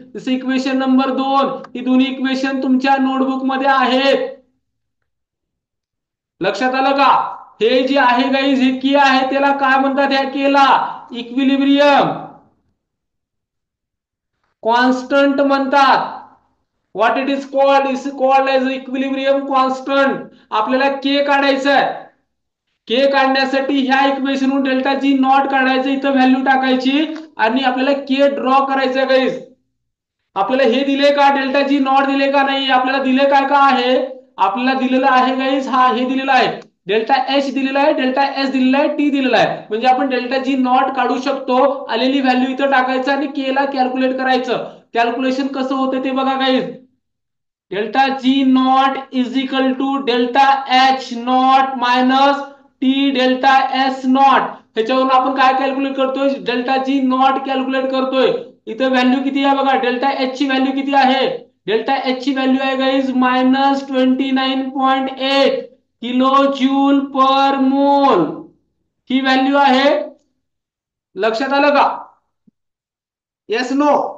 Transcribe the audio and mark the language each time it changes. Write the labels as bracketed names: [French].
[Marathi] जसं equation number 2. ही दोन्ही equation तुमच्या नोटबुक मध्ये आहेत. लक्षात आलं का? हे जे आहे गाईज, हे के आहे, त्याला काय म्हणतात? ह्या केला इक्विलिब्रियम कॉन्स्टंट म्हणतात. [English] What it is called? Is called as equilibrium constant. [Marathi] आपल्याला के काढायचं आहे. के काढण्यासाठी ह्या इक्वेशनवरून डेल्टा जी नॉट काढायचं, इथं व्हॅल्यू टाकायची आणि आपल्याला के ड्रॉ करायचं गाईज. आपल्याला हे दिले का? डेल्टा जी नॉट दिले का? नाही. आपल्याला दिले काय का आहे? आपल्याला दिलेलं आहे गाईज, हा हे दिलेलं आहे, डेल्टा एच दिलेला आहे, डेल्टा एस दिलेला आहे, टी दिलेला आहे. म्हणजे आपण डेल्टा जी नॉट काढू शकतो. आलेली व्हॅल्यू इथं टाकायचं आणि के ला कॅल्क्युलेट करायचं. कॅल्क्युलेशन कसं होतं ते बघा guys. [English] Delta G not is equal to delta H not minus T delta S not. [Marathi] ह्याच्यावरून आपण काय कॅल्क्युलेट करतोय? डेल्टा जी नॉट कॅल्क्युलेट करतोय. इथं व्हॅल्यू किती आहे बघा? डेल्टा एच ची व्हॅल्यू किती आहे? डेल्टा एच ची व्हॅल्यू आहे गाईज -29.8 किलो जूल पर मोल. ही व्हॅल्यू आहे. लक्षात आलं का? Yes no.